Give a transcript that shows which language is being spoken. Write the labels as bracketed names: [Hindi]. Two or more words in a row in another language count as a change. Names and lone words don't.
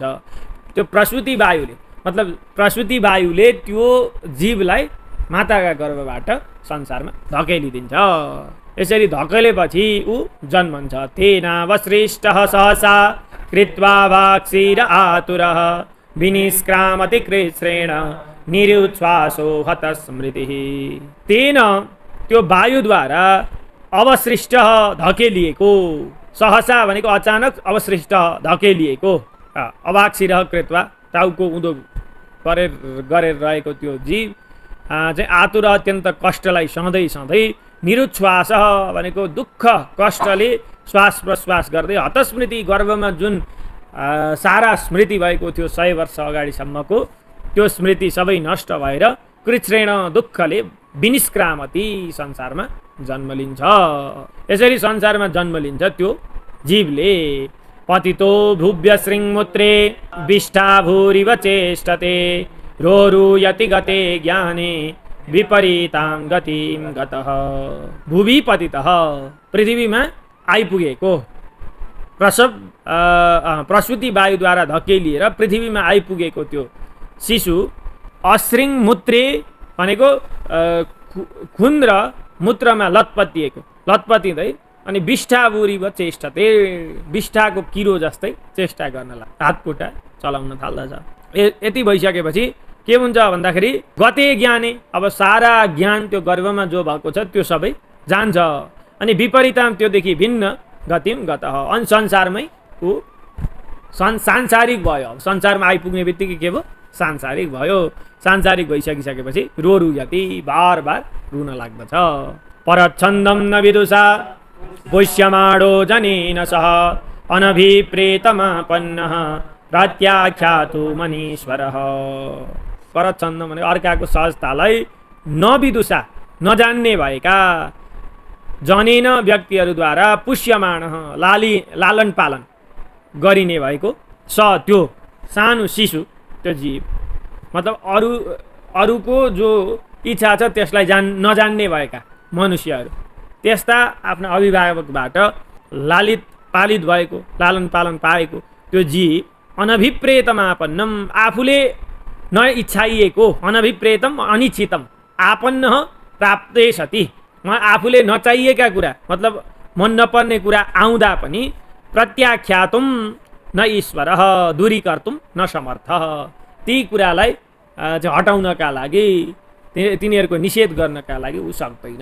[Nepali] त्यो प्रसूति वायुले मतलब प्रसूति वायुले त्यो जीवलाई माताका गर्भबाट संसारमा धकेलिदिन्छ। यसरी धकेलेपछि ऊ जन्मन्छ। [Sanskrit] तेनावसृष्टः सहसा कृत्वा वाक्सीर आतुरः विनिष्क्रामति कृच्छ्रेण निरुच्छ्वासो हत स्मृतिः। [Nepali] तेन त्यो वायुद्वारा अवसृष्ट धकेलिएको, सहसा भनेको अचानक, अवसृष्ट धकेलिएको, [Sanskrit] अवाक्सिरह कृत्वा [Nepali] टाउको उँधो गरेर रहेको त्यो जीव चाहिँ आतुर अत्यन्त कष्टलाई सहँदै निरुच्छ्वास भनेको दुःख कष्टले श्वास प्रश्वास गर्दै हतस्मृति गर्भमा जुन सारा स्मृति भएको थियो 100 वर्ष अगाडिसम्मको त्यो स्मृति सबै नष्ट भएर कृच्छ्रेण दुःखले विनिष्क्रामति संसारमा जन्म लिन्छ। यसरी संसारमा जन्म लिन्छ त्यो जीवले। [Sanskrit] पतितो भुव्य श्रृङ्मुत्रे विष्ठा भूरिव चेष्टते रोरुयति गते ज्ञाने विपरीतां गतिं गतः। भुवि पतितः [Nepali] पृथ्वीमा आइपुगेको प्रसूति वायुद्वारा धकेलिएर पृथ्वीमा आइपुगेको त्यो शिशु अश्रृङ्मुत्रे भनेको खुन र मूत्रमा लतपतिँदै अनि [Sanskrit] विष्ठाभूरिव चेष्टते [Nepali] विष्ठाको किरो जस्तै चेष्टा गर्न लाग्छ, हातखुट्टा चलाउन थाल्दछ। यति भइसकेपछि के हुन्छ भन्दाखेरि [Sanskrit] गते ज्ञाने [Nepali] अब सारा ज्ञान त्यो गर्भमा जो भएको छ त्यो सबै जान्छ। अनि विपरीताम त्योदेखि भिन्न [Sanskrit] गतिम गतः [Nepali] अनि संसारमै ऊ सांसारिक भयो। संसारमा आइपुग्ने बित्तिकै के भयो, सांसारिक भयो। सांसारिक भइसकिसकेपछि रोरुयति बार बार रुन लाग्दछ। [Sanskrit] परच्छन्दम न विदुषा पुष्यमाणो जनेन सह अनभिप्रेतमापन्नः प्रत्याख्यातु मनीश्वरः। [Nepali] परच्छन्द भने अर्काको सहजतालाई नविदुषा नजान्ने भएका जनेन व्यक्तिहरूद्वारा पुष्यमाण लालन पालन गरिने भएको स त्यो सानो शिशु त्यो जीव मतलब अरूको जो इच्छा छ त्यसलाई नजान्ने भएका मनुष्यहरू त्यस्ता आफ्ना अभिभावकबाट लालित पालित भएको लालन पालन पाएको त्यो जीव अनभिप्रेतमापन्नम आफूले नइच्छाइएको [Sanskrit] अनभिप्रेतम अनिच्छितम आपन्न प्राप्ते सति [Nepali] आफूले नचाहिएका कुरा मतलब मन नपर्ने कुरा आउँदा पनि [Sanskrit] प्रत्याख्यातुम न ईश्वर दूरीकर्तुम न समर्थ [Nepali] ती कुरालाई चाहिँ हटाउनका लागि तिनीहरूको निषेध गर्नका लागि ऊ सक्दैन।